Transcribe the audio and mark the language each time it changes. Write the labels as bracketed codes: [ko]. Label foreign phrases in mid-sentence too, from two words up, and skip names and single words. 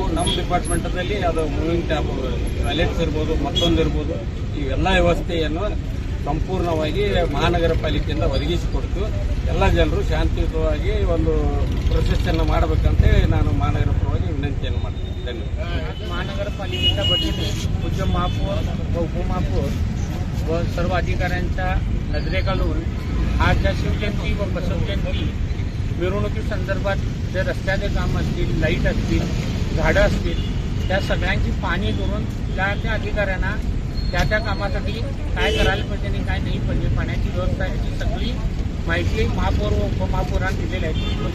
[kn] ನಮ್ಮ ಡಿಪಾರ್ಟ್ಮೆಂಟದಲ್ಲಿ ಅದು [en] moving tab, [kn] ಟಾಯ್ಲೆಟ್ಸ್ ಇರ್ಬೋದು, ಮತ್ತೊಂದಿರ್ಬೋದು, ಇವೆಲ್ಲ ವ್ಯವಸ್ಥೆಯನ್ನು ಸಂಪೂರ್ಣವಾಗಿ ಮಹಾನಗರ ಪಾಲಿಕೆಯಿಂದ ಒದಗಿಸಿಕೊಡ್ತು. ಎಲ್ಲ ಜನರು ಶಾಂತಿಯುತವಾಗಿ ಒಂದು ಪ್ರೊಸೆಸ್ಸನ್ನು ಮಾಡಬೇಕಂತೇಳಿ ನಾನು ಮಹಾನಗರ ಪರವಾಗಿ ವಿನಂತಿಯನ್ನು ಮಾಡ್ತೀನಿ. [mr] धन्यवाद. महानगरपालिकेच्या वतीने पूज्य महापौर व उपमहापौर व सर्व अधिकाऱ्यांच्या नजरेखालून आज ज्या शिवजयंती व बसवजयंती मिरवणुकीसंदर्भात जे रस्त्याचे काम असतील, लाईट असतील, झाडं असतील, त्या सगळ्यांची पाहणी करून त्या अधिकाऱ्यांना त्या कामासाठी काय करायला पाहिजे आणि काय नाही पाहिजे, पाण्याची व्यवस्था याची सगळी माहिती महापौर व उपमहापौरांनी दिलेली आहे.